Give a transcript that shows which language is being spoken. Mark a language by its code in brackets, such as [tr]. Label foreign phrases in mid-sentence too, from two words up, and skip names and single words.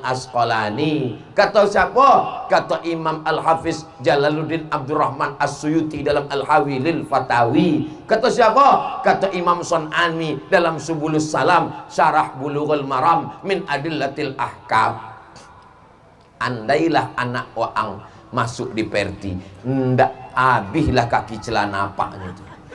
[id] Asqalani. Kata siapa? Kata Imam Al-Hafiz Jalaluddin Abdurrahman As-Suyuti dalam Al-Hawi lil Fatawi. Kata siapa? Kata Imam Sun'ani dalam Subulus Salam Syarah Bulughul Maram min Adillatil Ahkam. [min] Andailah anak waang masuk di Perti, ndak habislah kaki celana apaknya itu.